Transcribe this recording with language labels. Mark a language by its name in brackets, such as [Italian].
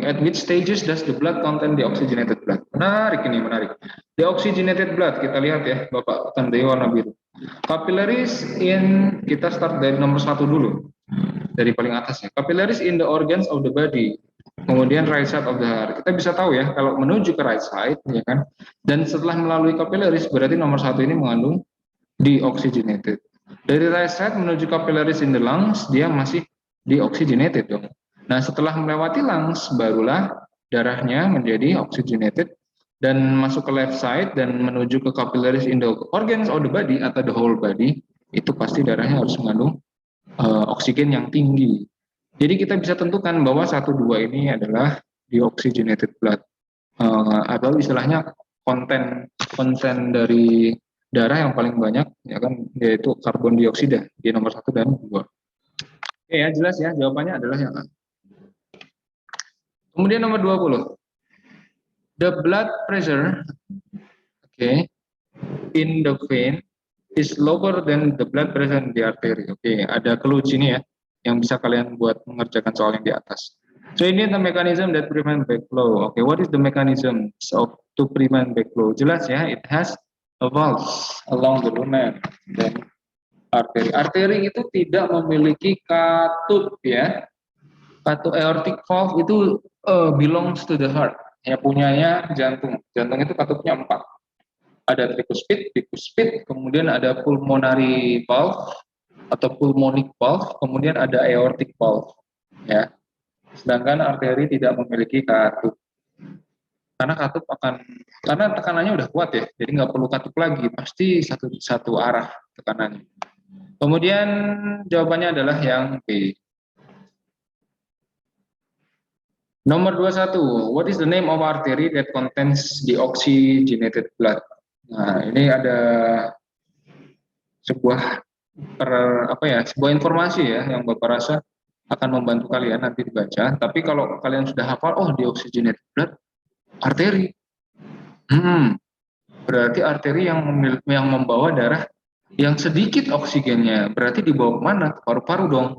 [English] At which stages does the blood contain the oxygenated blood? [Indonesian] Menarik ini, menarik. [English] The oxygenated blood, [Indonesian] kita lihat ya, Bapak tandai warna biru. Capillaries in, kita start dari nomor 1 dulu. Dari paling atas ya. [English] Capillaries in the organs of the body. Kemudian right side of the heart. [Indonesian] Kita bisa tahu ya, kalau menuju ke right side, ya kan. Dan setelah melalui capillaries, berarti nomor 1 ini mengandung deoxygenated. Dari right side menuju capillaries in the lungs, dia masih deoxygenated dong. Nah, setelah melewati lungs, barulah darahnya menjadi oxygenated dan masuk ke left side dan menuju ke [English] capillaries in the organs of the body [Indonesian] atau the whole body, itu pasti darahnya harus mengandung oksigen yang tinggi. Jadi kita bisa tentukan bahwa 1-2 ini adalah deoxygenated blood. Atau istilahnya konten dari darah yang paling banyak, ya kan, yaitu karbon dioksida di nomor 1 dan 2. Oke ya, jelas ya, jawabannya adalah yang A. Kemudian nomor 20. [English] The blood pressure, okay, in the vein is lower than the blood pressure in the artery. [Indonesian] Oke, ada clue sini ya, yang bisa kalian buat mengerjakan soal yang di atas. [English] So ini the mechanism that prevent backflow. Oke, what is the mechanism of to prevent backflow? [Indonesian] Jelas ya, [English] it has a valve along the lumen dan arteri. [Indonesian] Arteri itu tidak memiliki katup ya. [English] Katup aortic valve itu belongs to the heart. [Indonesian] Ya punyanya jantung. Jantung itu katupnya 4. Ada tricuspid, kemudian ada pulmonary valve atau pulmonic valve, kemudian ada aortic valve. Ya. Sedangkan arteri tidak memiliki katup. Karena tekanannya udah kuat ya, jadi nggak perlu katup lagi, pasti satu arah tekanannya. Kemudian jawabannya adalah yang B. [English] Nomor 21, what is the name of artery that contains the oxygenated blood? [Indonesian] Nah, ini ada sebuah sebuah informasi ya yang Bapak rasa akan membantu kalian nanti dibaca. Tapi kalau kalian sudah hafal, oh deoxygenated blood, arteri. Berarti arteri yang membawa darah yang sedikit oksigennya. Berarti dibawa kemana? Ke paru-paru dong.